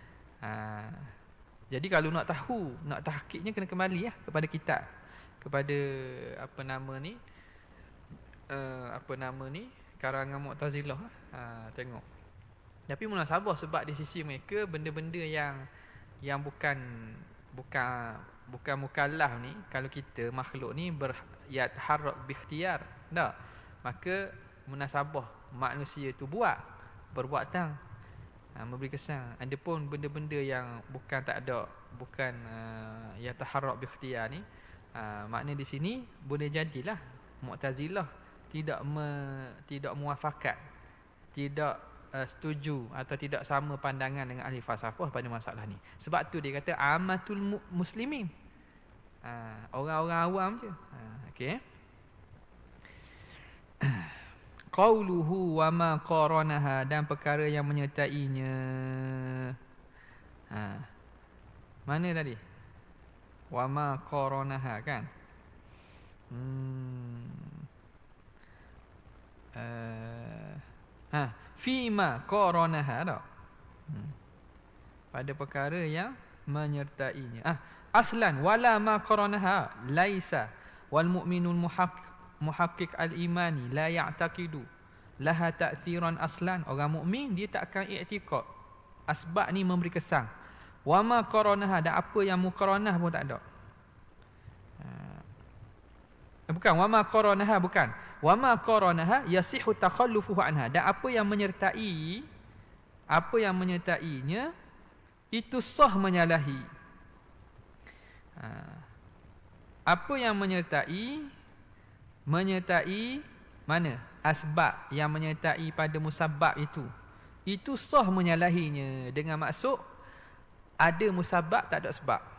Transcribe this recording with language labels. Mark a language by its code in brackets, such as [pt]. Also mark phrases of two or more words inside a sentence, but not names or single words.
[ms] Jadi kalau nak tahu, nak tahqiqnya kena kembali ya kepada kitab, kepada apa nama ni karangan Mu'tazilah. Tengok. Tapi munasabah, sebab di sisi mereka benda-benda yang bukan mukallaf ni, kalau kita makhluk ni [ar] يتحرك باختيار, [ms] tak, maka munasabah manusia tu berbuatan memberi kesan. Adapun benda-benda yang bukan [ar] يتحرك باختيار [ms] ni, makna di sini boleh jadilah Mu'tazilah tidak muafakat, tidak setuju atau tidak sama pandangan dengan ahli falsafah pada masalah ni. Sebab tu dia kata [ar] عامة المسلمين, [ms] orang-orang awam je. Okey. [ar] قوله وما قارنها, [ms] dan perkara yang menyertainya. Mana tadi? [ar] وما قارنها كان؟ فيما قارنها tak? [ms] Pada perkara yang menyertainya. [ar] أصلا ولا ما قارنها ليس والمؤمن المحقق الإيمان لا يعتقد لها تأثيرا أصلا. [ms] Orang mukmin dia tak akan i'tiqad asbab ni memberi kesan. [ar] وما قارنها, [ms] dan apa yang muqaranah pun tak ada. [ar] Bukan وما قارنها, bukan وما قارنها يصح تخلفه عنها, [ms] dan apa yang menyertainya itu sah menyalahi. Apa yang menyertai mana? Asbab yang menyertai pada musabbab itu sah menyalahinya, dengan maksud ada musabbab tak ada sebab.